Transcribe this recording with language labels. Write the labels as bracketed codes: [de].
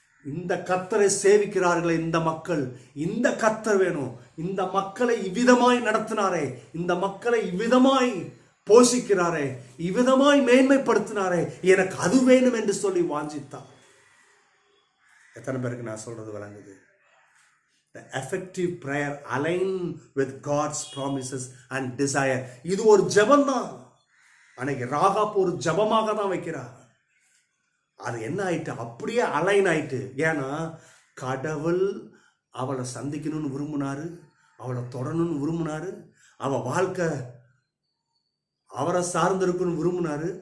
[ta] இந்த கர்த்தரை சேவிக்கிறார்களே இந்த மக்கள், இந்த கர்த்தர் வேணும். இந்த மக்களை இவ்விதமாய் நடத்தினாரே, இந்த மக்களை இவ்விதமாய் போஷிக்கிறாரே, இவ்விதமாய் மேன்மைப்படுத்தினாரே, எனக்கு அது வேணும் என்று சொல்லி வாஞ்சித்தான். எத்தனை பேருக்கு நான் சொல்றது விளங்குது? [en] The effective prayer align with God's promises and desire. [ta] இது ஒரு ஜெபம் தான். அன்னைக்கு ராகாப் ஒரு ஜெபமாக தான் வைக்கிறார். அது என்ன ஆயிட்டு? அப்படியே அலைன் ஆயிட்டு. ஏன்னா கடவுள் அவளை சந்திக்கணும்னு விரும்பினாரு, அவளை தொடரணும்னு விரும்பினாரு, அவ வாழ்க்கை அவரை சார்ந்திருக்கணும்னு விரும்பினாரு.